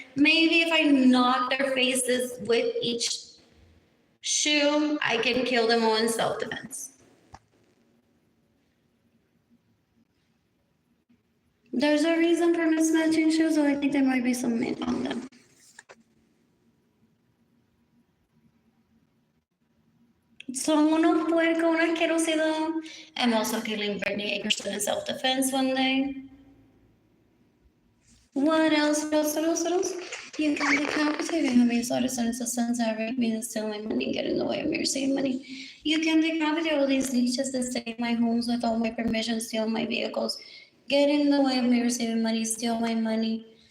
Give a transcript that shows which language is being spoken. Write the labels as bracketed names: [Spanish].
[English] Maybe if I knock their faces with each shoe, I can kill them all in self-defense. There's a reason for mismatching shoes, so I think there might be some mint on them. [Spanish] Son unos puercos, una asquerosidad. [English] I'm also killing Brittany Akerson in self-defense one day. What else? You can decapitate me. How many sons that rape me and steal my money, get in the way of me receiving money? You can decapitate all these leeches that stay in my homes without my permission, steal my vehicles, get in the way of me receiving money, steal my money.